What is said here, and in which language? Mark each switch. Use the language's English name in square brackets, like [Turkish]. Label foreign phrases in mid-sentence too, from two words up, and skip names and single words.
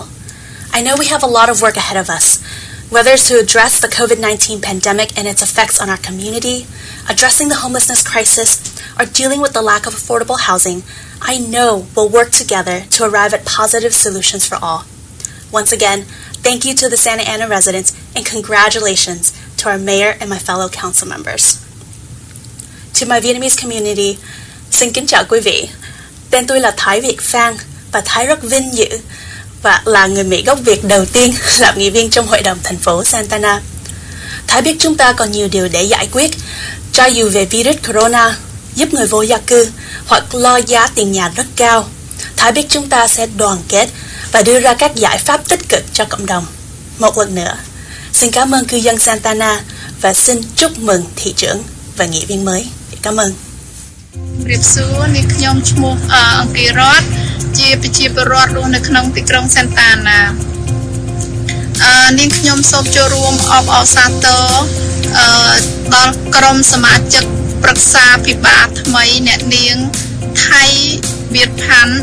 [English] I know we have a lot of work ahead of us, whether it's to address the COVID-19 pandemic and its effects on our community, addressing the homelessness crisis, or dealing with the lack of affordable housing. I know we'll work together to arrive at positive solutions for all. Once again, thank you to the Santa Ana residents and congratulations to our mayor and my fellow council members. To my Vietnamese community, [Vietnamese] xin kính chào quý vị. Tên tôi là Thái Việt Phan và Thái rất vinh dự và là người Mỹ gốc Việt đầu tiên làm nghị viên trong Hội đồng thành phố Santa Ana. Thái biết chúng ta còn nhiều điều để giải quyết, cho dù về virus corona, giúp người vô gia cư hoặc lo giá tiền nhà rất cao. Thái biết chúng ta sẽ đoàn kết và đưa ra các giải pháp tích cực cho cộng đồng. Một lần nữa, xin cảm ơn cư dân Santa Ana và xin chúc mừng thị trưởng và nghị viên mới. Cảm ơn. [Khmer] ប្រៀបសួរនេះខ្ញុំឈ្មោះអង្គីរតជាប្រជាពលរដ្ឋរស់នៅក្នុងទីក្រុង Santa Ana នាងខ្ញុំសូមចូលរួមអបអរសាទរដល់ក្រុមសមាជិកប្រឹក្សាពិបាលថ្មីអ្នកនាងថៃវាតផាន់